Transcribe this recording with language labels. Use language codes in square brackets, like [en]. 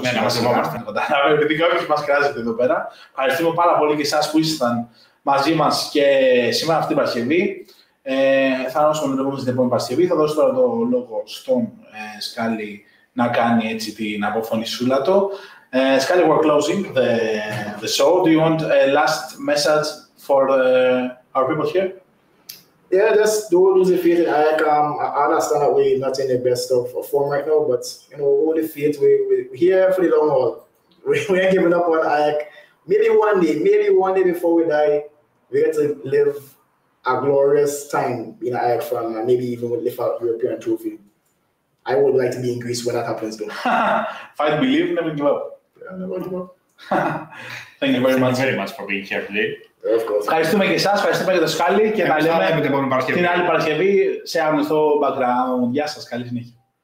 [el] Ναι, να μαζευόμαστε. Επειδή κάποιος μας κράζεται εδώ πέρα. Ευχαριστούμε πάρα πολύ και εσάς που ήσασταν μαζί μας και σήμερα αυτή την Παρασκευή. Θα δώσουμε το στην επόμενη Παρασκευή. Θα δώσω τώρα το λόγο στον Σκάλι να κάνει έτσι την αποφωνησούλα του. [en] Σκάλι, we're closing the show. Do you want a last message for our people here? Yeah, just don't lose the faith in AEK. I understand that we're not in the best of form right now, but hold the faith. We're here for the long haul. We ain't giving up on AEK. Maybe one day before we die, we get to live a glorious time in AEK fan, and maybe even lift a European trophy. I would like to be in Greece when that happens, though. Fight, believe, never give up. Yeah, never give up. Thank you very much for being here today. [el] Ευχαριστούμε και εσάς, ευχαριστούμε και το Σκάλι και τα λέμε την άλλη Παρασκευή σε άγνωστο background. Γεια σας, καλή συνέχεια.